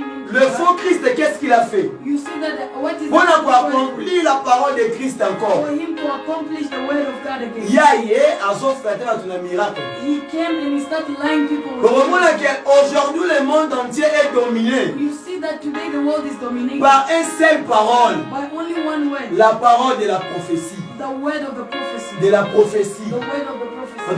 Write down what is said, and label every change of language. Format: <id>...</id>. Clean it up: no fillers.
<fr>le faux Christ, qu'est-ce qu'il a fait?</fr> <en>You see that what is</en> <fr>pour accomplir la parole de Christ encore.</fr> <en>For him to accomplish the word of God again. He came and he started lying people.</en> <fr>Aujourd'hui le monde entier est dominé.</fr> <en>You see that today the world is dominated</en> <fr>par une seule parole.</fr> <en>By only one word.</en> <fr>La parole de la prophétie.</fr> <en>The word of the prophecy.</en> <fr>De la prophétie.</fr> <en>The word of the prophecy.</en>